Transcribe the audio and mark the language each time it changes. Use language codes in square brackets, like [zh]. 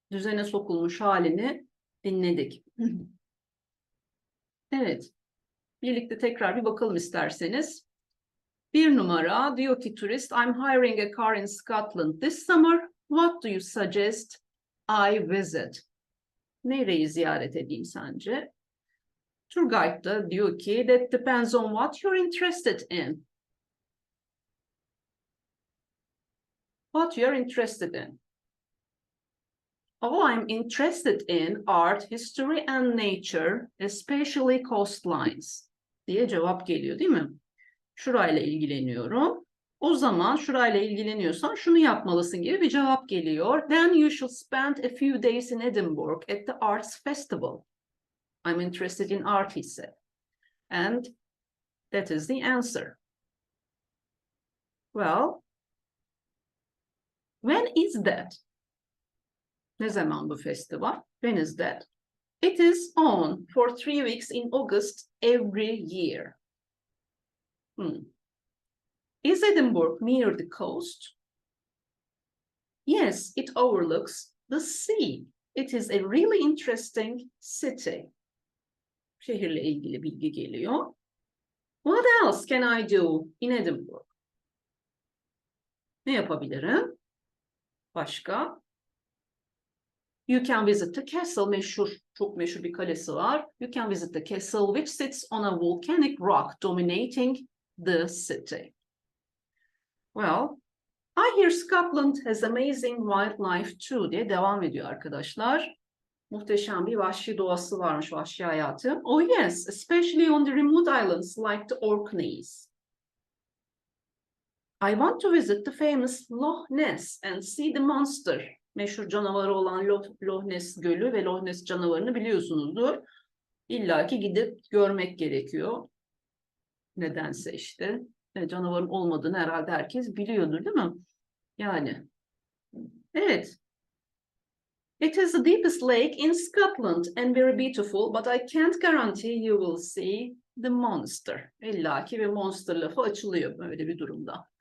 [tr] Düzene sokulmuş halini dinledik. Evet. Birlikte tekrar bir bakalım isterseniz. 1 numara diyor ki turist, [en] I'm hiring a car in Scotland this summer. What do you suggest I visit? [tr] Nereyi ziyaret edeyim sence? Tour guide da diyor ki, [en] that depends on what you're interested in. What you're interested in. Oh, I'm interested in art, history and nature, especially coastlines [tr] diye cevap geliyor değil mi? Şurayla ilgileniyorum. O zaman şurayla ilgileniyorsan şunu yapmalısın gibi bir cevap geliyor. [en] Then you should spend a few days in Edinburgh at the Arts Festival. I'm interested in art, he said. And that is the answer. Well, when is that? [tr] Ne zaman bu festival? [en] When is that? It is on for 3 weeks in August every year. Is Edinburgh near the coast? Yes, it overlooks the sea. It is a really interesting city. [tr] Şehirle ilgili bilgi geliyor. [en] What else can I do in Edinburgh? [tr] Ne yapabilirim? Başka? [en] You can visit the castle. [tr] Meşhur, çok meşhur bir kalesi var. [en] You can visit the castle which sits on a volcanic rock dominating the city. Well, I hear Scotland has amazing wildlife too [tr] diye devam ediyor arkadaşlar. Muhteşem bir vahşi doğası varmış, vahşi hayatı. [en] Oh yes, especially on the remote islands like the Orkneys. I want to visit the famous Loch Ness and see the monster. [tr] Meşhur canavarı olan Loch Ness Gölü ve Loch Ness canavarını biliyorsunuzdur. İlla ki gidip görmek gerekiyor. Nedense işte. Canavarın olmadığını herhalde herkes biliyordur, değil mi? Yani. Evet. [en] It is the deepest lake in Scotland and very beautiful, but I can't guarantee you will see the monster. [tr] İlla ki bir monster lafı açılıyor böyle bir durumda.